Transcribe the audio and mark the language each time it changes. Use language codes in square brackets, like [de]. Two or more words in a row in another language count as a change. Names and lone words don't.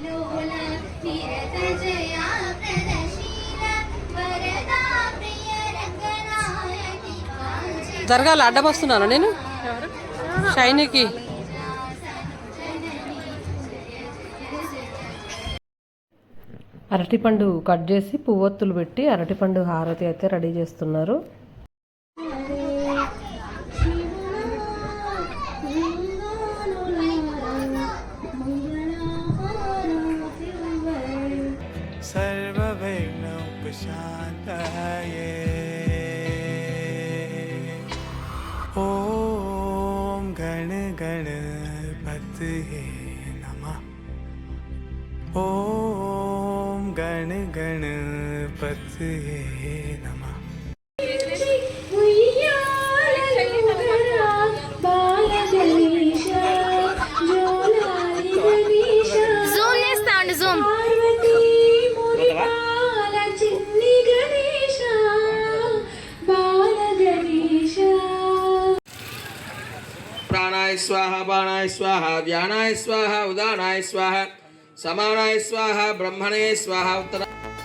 [te] జరగాలి. అడ్డం వస్తున్నాను నేను షైనీకి. అరటిపండు కట్ చేసి పువ్వొత్తులు పెట్టి అరటిపండు హారతి అయితే రెడీ చేస్తున్నారు. [sa] सर्वविघ्नोपशान्तये ॐ गणपतये नमः. ॐ गणपतये नमः. [te] జూమ్ చేస్తా అండి జూమ్. [sa] प्राणाय स्वाहा बाणाय स्वाहा ध्यानाय स्वाहा उदानाय स्वाहा समानाय स्वाहा ब्रह्मणे स्वाहा उत्तर